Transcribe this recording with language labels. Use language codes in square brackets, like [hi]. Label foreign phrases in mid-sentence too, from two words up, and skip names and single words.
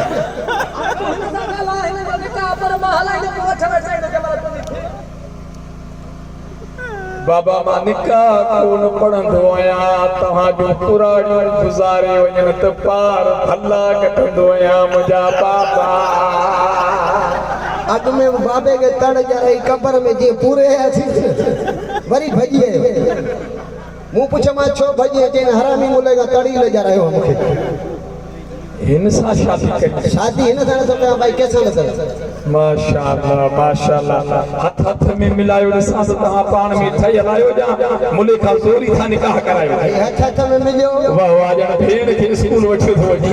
[sd] बाबा मां निकाह कोन पढ़ंदो आहियां, तव्हांजो पुराणियूं गुज़ारे वञनि त पार भला कटंदो आहियां मुंहिंजा बाबा। अॻ में बाबे खे तड़ ॼाई कबर में जीअं पूरे वरी भॼी आयो। मूं पुछियो मां छो भॼी अचे? हरामी मुले खां तड़ी ले जा रहियो मूंखे। हिन सां शादी कई? शादी हिन सां नथो कयां भाई, कंहिंसां नथो। माशाअल्लाह माशाअल्लाह, हथ हथ में मिलायो ॾिसां त तव्हां पाण में ठहियल आहियो या मुले खां ज़ोरी था निकाह करायो? हथ हथ में मिलियो। वाह वाह, ॼण भेण खे स्कूल वठी थो वञी।